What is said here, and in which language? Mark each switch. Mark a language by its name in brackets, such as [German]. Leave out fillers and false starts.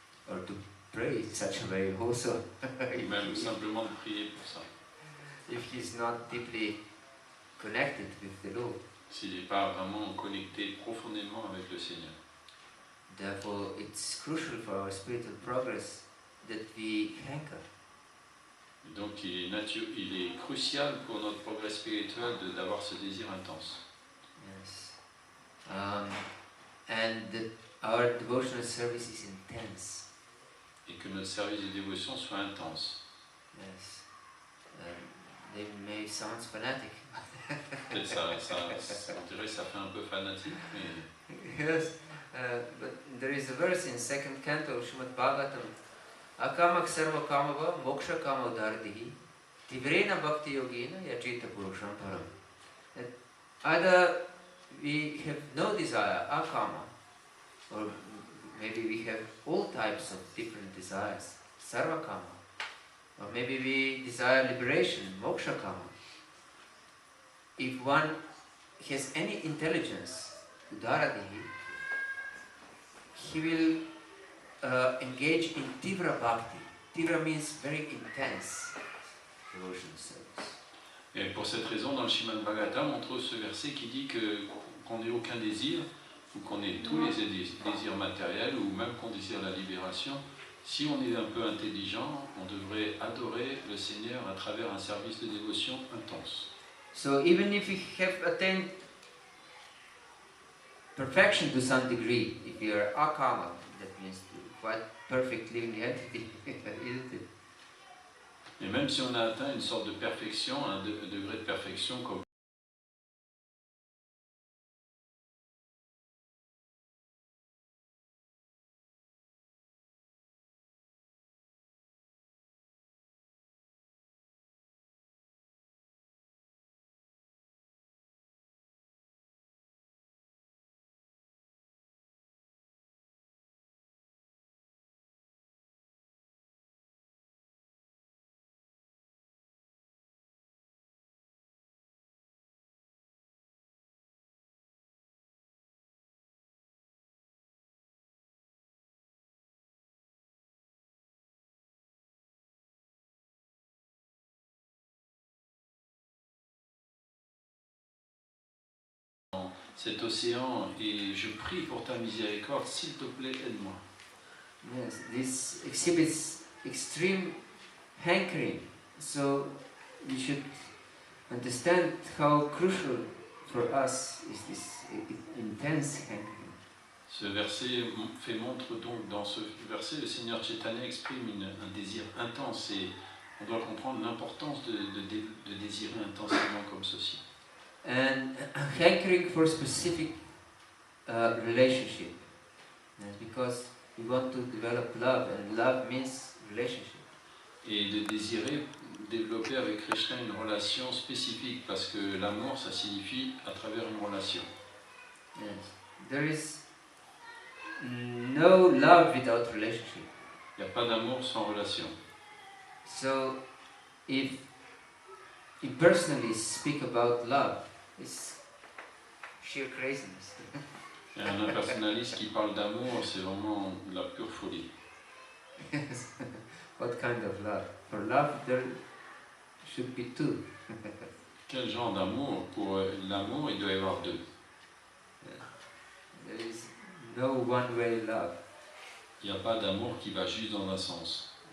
[English] Or to pray in such a way also. [French] Ou même simplement de prier pour ça. [English] If he's not deeply connected with the Lord. [French] S'il n'est pas vraiment connecté profondément avec le Seigneur. [English] Therefore, it's crucial for our spiritual progress that we hanker. [French] Donc il est crucial pour notre progrès spirituel d'avoir ce désir intense. [English] Yes. And that our devotional service is intense. [French] Et que notre service de dévotion soit intense. [English] Yes. They may sound fanatic. [French] Peut-être on dirait que ça fait un peu fanatique, mais... [English] Yes, but there is a verse in second canto of Srimad Bhagavatam. [Sanskrit] Akamak sarva kamava moksha kama udardihi tivrena bhakti yogena yachita purusham param. [English] That either we have no desire, akama, or maybe we have all types of different desires, sarva kama, or maybe we desire liberation, moksha kama. If one has any intelligence, udaradihi, he will engage in tivra bhakti. Tivra means very intense devotional service. [French] Et pour cette raison, dans le Srimad Bhagavatam, on trouve ce verset qui dit qu'on n'ait aucun désir, ou qu'on ait tous les désirs matériels, ou même qu'on désire la libération. Si on est un peu intelligent, on devrait adorer le Seigneur à travers un service de dévotion intense. [English] So even if we have attained perfection to some degree, if we are akama, that means quite perfect living entity, isn't it? [French] Et même si on a atteint une sorte de perfection, un degré de perfection comme cet océan, et je prie pour ta miséricorde, s'il te plaît, aide-moi. [English] Yes, this exhibits extreme hankering. So we should understand how crucial for us is this intense hankering. [French] Ce verset montre donc, dans ce verset, le Seigneur Chaitanya exprime un désir intense, et on doit comprendre l'importance de désirer intensément comme ceci. [English] And hankering for specific relationship. Yes, because we want to develop love, and love means relationship. [French] Et de désirer développer avec Krishna une relation spécifique, parce que l'amour, ça signifie à travers une relation. [English] Yes. There is no love without relationship. [French] Il n'y a pas d'amour sans relation. [English] So, if you personally speak about love, it's sheer craziness. [French] Et un impersonnaliste qui parle d'amour, c'est vraiment de la pure folie. [English] Yes. What kind of love? For love, there should be two. [French] Quel genre d'amour? Pour l'amour, il doit y avoir deux. [English] There is no one-way love. [French] Il n'y a pas d'amour qui va juste dans un sens.